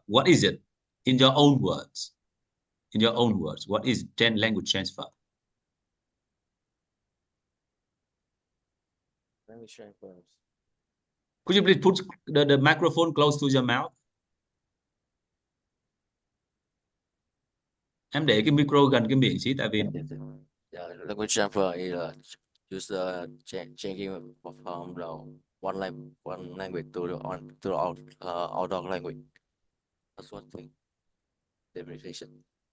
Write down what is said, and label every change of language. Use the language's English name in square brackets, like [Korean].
[English] What is it in your own words? In your own words, what is language transfer? Language transfers. Could you please put the microphone close to your mouth? [Vietnamese] Em để cái micro gần cái miệng xí, tại vì [English] Yeah, language transfer is just changing from the one language to the other language. That's one thing. Definition.